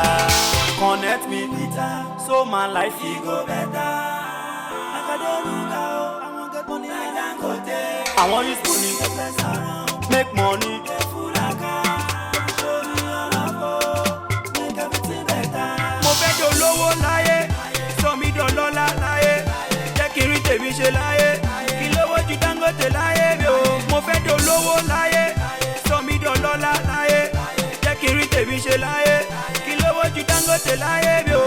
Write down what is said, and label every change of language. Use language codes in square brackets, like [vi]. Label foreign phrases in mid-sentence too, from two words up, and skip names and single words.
[pcm] Connect me with her, so my life it go better. Like I dey no go. I want get money that I go take. I want use money dey flex around, make money dey full account. Show me your love, oh, make everything better. [yo] Mo fẹ́ dolówó láyé, sọ mí dọlọ́lá láyé, jẹ́ kí n rí tèmi ṣe láyé, kí lówó ju Dangote láyé mi o. Mo fẹ́ dolówó láyé, sọ mí dọlọ́lá láyé, jẹ́ kí n rí tèmi ṣe láyé, kí lówó ju Dangote láyé mi o.